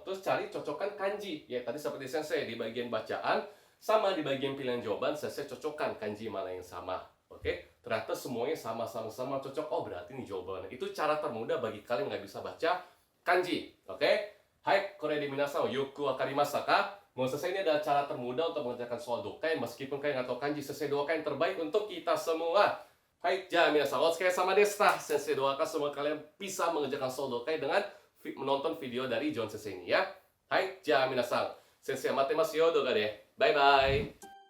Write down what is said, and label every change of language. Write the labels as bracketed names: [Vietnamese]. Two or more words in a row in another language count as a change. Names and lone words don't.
[Indonesian] Terus cari cocokan kanji. Ya, tadi seperti Sensei di bagian bacaan, sama di bagian pilihan jawaban, saya cocokkan kanji mana yang sama. Oke, ternyata semuanya sama-sama cocok. Oh, berarti ini jawabannya. Itu cara termudah bagi kalian nggak bisa baca kanji. Oke, hai, [Japanese] これでみなさんをよくわかりましたか? [Indonesian] Menurut saya ini adalah cara termudah untuk mengerjakan soal dokai. Meskipun kalian nggak tahu kanji, saya doakan yang terbaik untuk kita semua. [Japanese] はい、じゃみなさん、お疲れ様でした. [Indonesian] Sensei doakan semua kalian bisa mengerjakan soal dokai dengan menonton video dari John Sensei ini ya. [Japanese] はい、じゃみなさん. 先生待ってますよ動画で. [English] Bye bye.